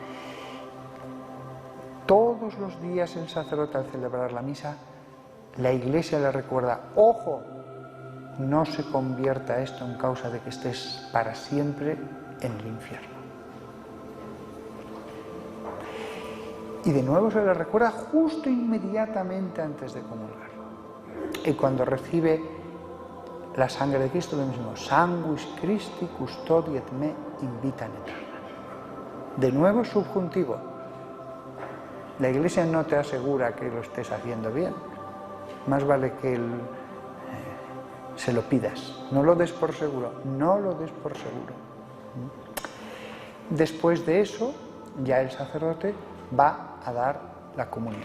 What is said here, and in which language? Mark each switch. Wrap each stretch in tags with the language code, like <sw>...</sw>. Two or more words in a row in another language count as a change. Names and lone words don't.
<es>Todos los días el sacerdote, al celebrar la misa, la Iglesia le recuerda, ojo, no se convierta esto en causa de que estés para siempre en el infierno. Y de nuevo se le recuerda justo inmediatamente antes de comulgar. Y cuando recibe la sangre de Cristo, lo mismo,</es> <la>sanguis Christi custodiet me in vita eterna.</la> <es>De nuevo subjuntivo. La Iglesia no te asegura que lo estés haciendo bien. Más vale que se lo pidas, no lo des por seguro, no lo des por seguro. Después de eso, ya el sacerdote va a dar la comunión.</es>